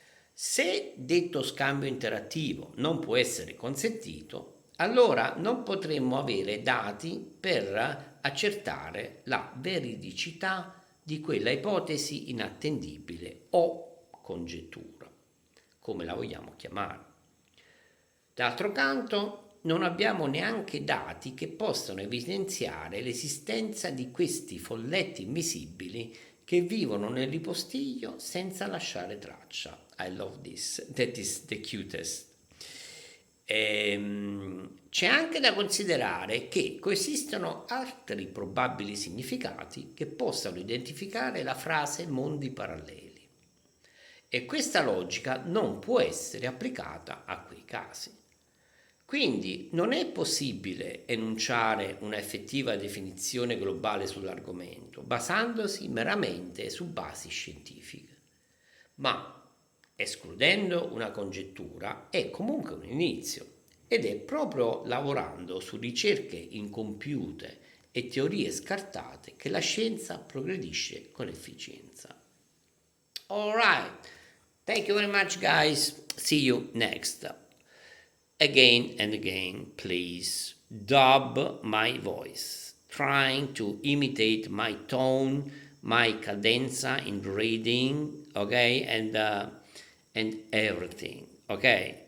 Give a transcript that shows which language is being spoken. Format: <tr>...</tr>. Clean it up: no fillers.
<it>Se detto scambio interattivo non può essere consentito, allora non potremmo avere dati per accertare la veridicità di quella ipotesi inattendibile o congettura, come la vogliamo chiamare. D'altro canto, non abbiamo neanche dati che possano evidenziare l'esistenza di questi folletti invisibili che vivono nel ripostiglio senza lasciare traccia.</it> <en>I love this, that is the cutest.</en> <it>C'è anche da considerare che coesistono altri probabili significati che possano identificare la frase mondi paralleli. E questa logica non può essere applicata a quei casi. Quindi non è possibile enunciare una effettiva definizione globale sull'argomento, basandosi meramente su basi scientifiche, ma escludendo una congettura è comunque un inizio ed è proprio lavorando su ricerche incompiute e teorie scartate che la scienza progredisce con efficienza.</it> <en>Alright, thank you very much guys, see you next. Again and again, please dub my voice, trying to imitate my tone, my cadenza in reading, okay, and everything, okay.</en>